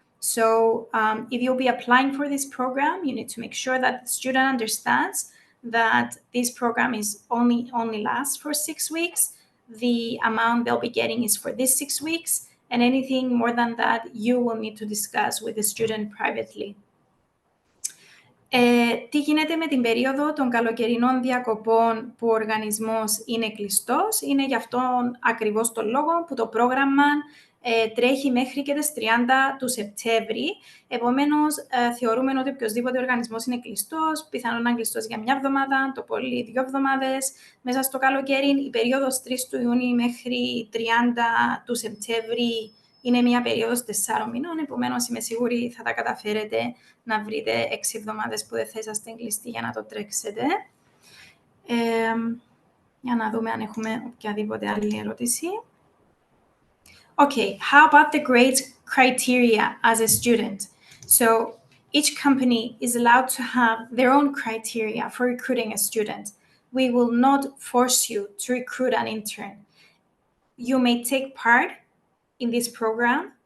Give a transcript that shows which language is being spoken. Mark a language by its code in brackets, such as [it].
[en] So if you'll be applying for this program, you need to make sure that the student understands that this program is only lasts for 6 weeks. The amount they'll be getting is for this 6 weeks, and anything more than that, you will need to discuss with the student privately. [el] Τι γίνεται με την περίοδο των καλοκαιρινών διακοπών που ο οργανισμός είναι κλειστός? Είναι γι' αυτόν ακριβώς τον λόγο που το πρόγραμμα τρέχει μέχρι και τις 30 του Σεπτέμβρη. Επομένως, θεωρούμε ότι οποιοσδήποτε οργανισμός είναι κλειστός, πιθανόν να είναι κλειστός για 1 εβδομάδα, το πολύ 2 εβδομάδες, μέσα στο καλοκαίρι. Η περίοδος 3 του Ιούνιου μέχρι 30 του Σεπτέμβρη είναι μια περίοδος 4 μηνών, επομένως είμαι σίγουρη θα τα καταφέρετε να βρείτε 6 εβδομάδες που δεν θα είσαστε κλειστοί για να το τρέξετε. Για να δούμε αν έχουμε οποιαδήποτε άλλη ερώτηση. [en] Okay, how about the grades criteria as a student? So each company is allowed to have their own criteria for recruiting a student. We will not force you to recruit an intern. You may take part in this program.